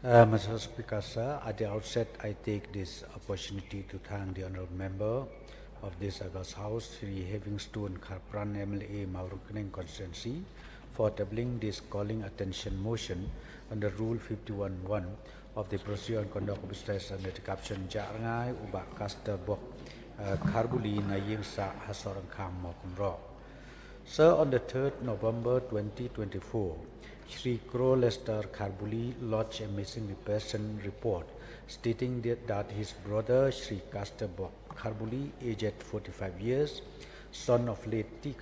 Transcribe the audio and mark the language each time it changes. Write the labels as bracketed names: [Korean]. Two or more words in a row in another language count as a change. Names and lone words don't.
[English] Mr. Speaker, sir, at the outset, I take this opportunity to thank the honourable member of this August House, Sri Havingstone Kharpran MLA Mawryngkneng constituency, for tabling this calling attention motion under Rule 51(1) of the Procedure and Conduct of Business under the caption [Khasi] Jangai Ubak Kasta Bok Kharbuli na Iing sa Hasorang Kham Mokumro. [English] Sir, on the 3rd November 2024, Shri Kro Lester Kharbuli lodged a missing person report stating that his brother Shri Kasta Bok Kharbuli, aged 45 years, son of late T.